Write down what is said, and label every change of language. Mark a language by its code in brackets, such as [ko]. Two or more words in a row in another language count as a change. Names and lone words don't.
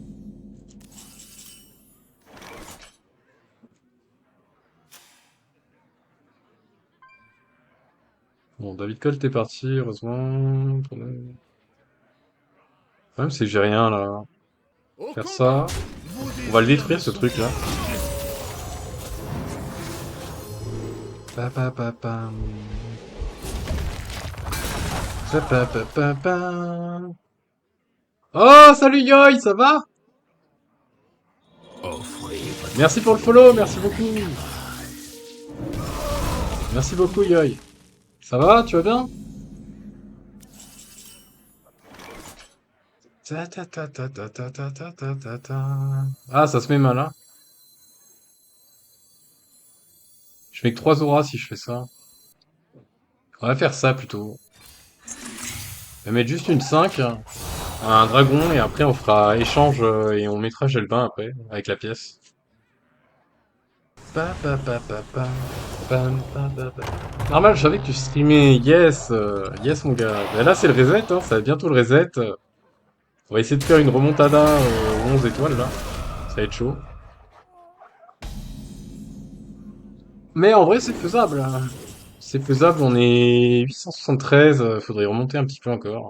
[fr] Bon, David Colt est parti, heureusement. Le problème, c'est que j'ai rien là. Au Faire combat. ça. Vos On va le désirs détruire ne ce sont truc là. pas Pa, pa, pa, pam. Pa, pa, pa, pa, pam. Oh, salut Yoï, ça va? offrez votre Merci pour le vie follow, merci à la beaucoup. cabale. Merci beaucoup Yoï. Ça va, tu vas bien? Ta ta ta ta ta ta ta ta ta ta ta. Ah, ça se met mal, hein. Je fais que 3 auras si je fais ça. On va faire ça plutôt. On va mettre juste une 5, un dragon, et après on fera échange et on mettra Gelbin après, avec la pièce. Pa, pa, pa, pa, pa. Pam, pa, pa, pa. Normal, je savais que tu streamais. [en] Yes, yes [fr] mon gars. Ben là c'est le reset, hein, ça va être bientôt le reset. On va essayer de faire une remontada aux 11 étoiles là. Ça va être chaud. Mais en vrai c'est faisable, hein. C'est faisable, on est 873, faudrait remonter un petit peu encore.